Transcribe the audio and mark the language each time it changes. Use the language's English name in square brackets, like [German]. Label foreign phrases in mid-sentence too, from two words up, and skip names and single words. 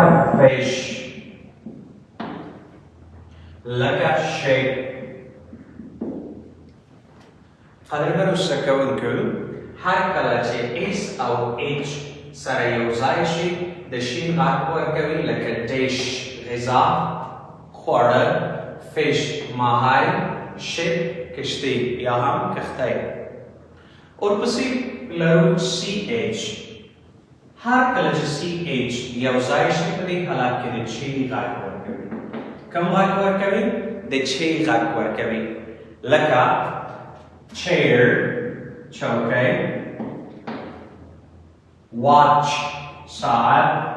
[Pashto] fish لکه shape. قدرمنو زده کوونکو هر کله چې S او H سره یو ځای شي د شین غږ ورکوي لکه dish غذا خواړه fish ماهی ship کشتۍ یا هم کښتۍ. ورپسې لرو CH. هر کله چې CH یو ځای شي په دې حالت کې د چی غږ ورکوي. کوم غږ ورکوي؟ د چی غږ ورکوي. لکه chair چوکۍ watch ساعت